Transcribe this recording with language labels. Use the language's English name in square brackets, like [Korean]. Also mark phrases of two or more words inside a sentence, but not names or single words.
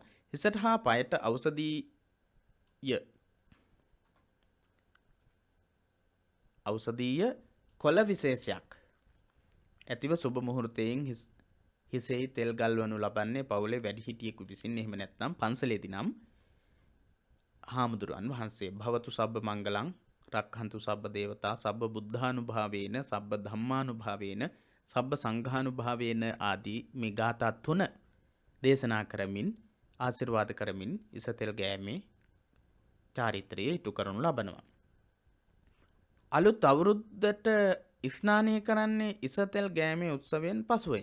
[Sinhala] හිසට හා පයට ඖෂධීය කොළ විශේෂයක් ඇතිව සුබ මුහුර්තයෙන් හිසෙහි තෙල් ගල්වනු ලබන්නේ පවුලේ වැඩිහිටියෙකු විසින්. එහෙම නැත්නම් පන්සලේදී නම් හාමුදුරුවන් වහන්සේ [Pali] භවතු සබ්බ මංගලං රක්ඛන්තු සබ්බ දේවතා සබ්බ බුද්ධානුභාවේන සබ්බ ධම්මානුභාවේන සබ්බ සංඝානුභාවේන [Sinhala] ආදී මේ ගාථා 3 දේශනා කරමින් ආශිර්වාද කරමින් ඉසතෙල් ගෑමේ චාරිත්‍රය ඉටු කරනු ලබනවා. අලුත් අවුරුද්දට ස්නානය කරන්නේ ඉසතෙල් ගෑමේ උත්සවයෙන් පසුවේ.